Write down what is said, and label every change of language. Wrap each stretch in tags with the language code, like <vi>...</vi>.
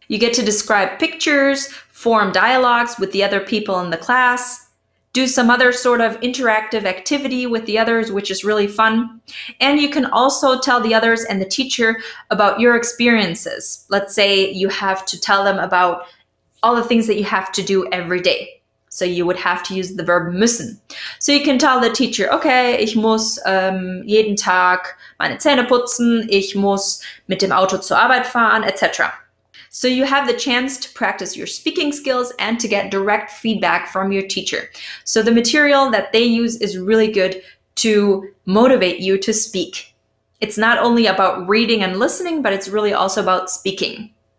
<en>You get to describe pictures, form dialogues with the other people in the class, do some other sort of interactive activity with the others, which is really fun. And you can also tell the others and the teacher about your experiences. Let's say you have to tell them about all the things that you have to do every day. So you would have to use the verb müssen. So you can tell the teacher, okay,</en> <de>ich muss jeden Tag meine Zähne putzen, ich muss mit dem Auto zur Arbeit fahren, etc.</de> <en>So you have the chance to practice your speaking skills and to get direct feedback from your teacher. So the material that they use is really good to motivate you to speak. It's not only about reading and listening, but it's really also about speaking.</en>